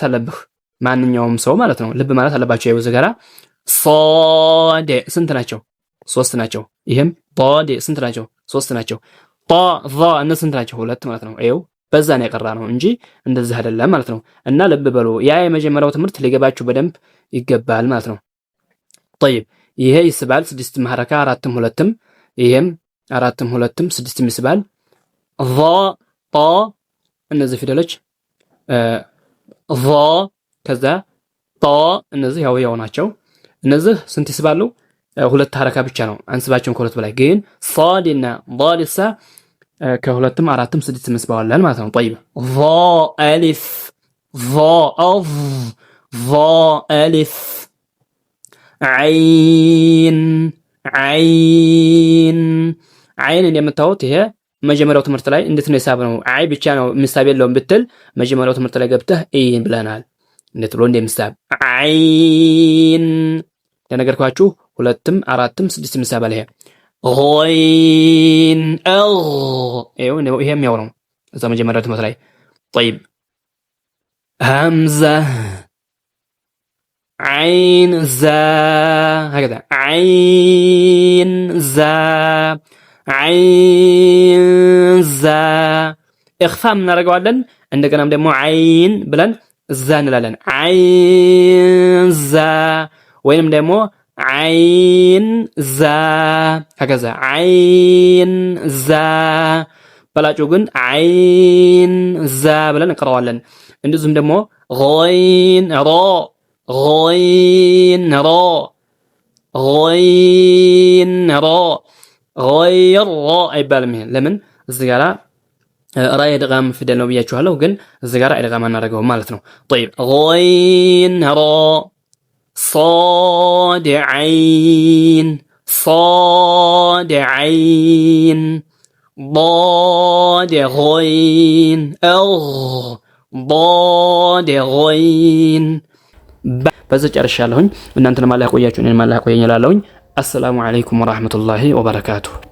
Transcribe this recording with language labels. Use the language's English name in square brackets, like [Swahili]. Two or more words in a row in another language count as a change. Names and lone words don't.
[Amharic] አለብህ ማንኛውም ሰው ማለት ነው ልብ ማለት አለባቸው ይኸው ዘገራ ሷድ ስንት ናቸው 3 ናቸው ይሄም ضاد ስንት ናቸው 3 ናቸው ጣ ዛ እነዚህ ስንት ናቸው 2 ማለት ነው ይኸው በዛ ነው የቀራ ነው እንጂ እንደዚህ አይደለም ማለት ነው እና ልብ በሉ ያ የመጀመሪያው ትምህርት ሊገባችሁ በደንብ ይገባል ማለት ነው طيب ይሄ ይስባል 6 ሐረካ 4ም 2ም ይሄም 4ም 2ም 6ም ይስባል ظ ጣ እነዚህ ፊደሎች ظ ከዛ ጣ እነዚህ ያው ናቸው እነዚህ ስንት ይስባሉ ሁለት ሐረካ ብቻ ነው አንስባቸውን ከሁለት በላይ ግን ሷድና ضادሳ ከሁለትም አራትም ስድስትም ይስባዋል ማለት ነው طيب [Arabic] ظ الف ظ اف ظ الف عين عين عين [Amharic] እንደምታዩት ይሄ መጀመሪያው ትምህርት ላይ እንዴት ነው ሂሳብ ነው አይ ብቻ ነው ምሳብ የለውም ብትል መጀመሪያው ትምህርት ላይ ገብተህ ይሄን ብለናል። እንዴት ብሎ እንደምሳብ አይን ለነገርኳችሁ 2ም 4ም 6ም ምሳብ አለ። غين ይሄም ያው ነው እዛ መጀመሪያው ትምህርት ላይ [Arabic] طيب همزة عين زا هكذا عين زا عين زا إخفاء [Amharic] እናደርገዋለን እንደገናም ደግሞ عين ብለን ዛ እንላለን [Arabic] عين زا [Amharic] ወይንም ደግሞ [Arabic] عين زا هكذا عين زا [Amharic] በላጩ ግን [Arabic] عين زا [Amharic] ብለን እንቀራዋለን። እንደዚሁም ደግሞ [Arabic] غين را غين را غين را غير را [Amharic] አይባልም። ይሄን ለምን እዚህ ጋር ራ የድጋም ፊደል ነው ብያችኋለሁ፣ ግን እዚህ ጋር አይድጋም አናደርገው ማለት ነው። [Arabic] طيب غين را صاد عين صاد عين ضاد غين ضاد غين [Amharic] በዚህ ጨርሻለሁኝ። እናንተንም አላህ ያቆያችሁ፣ እኔንም አላህ ያቆየኝ እላለሁኝ። [Arabic] السلام عليكم ورحمة الله وبركاته።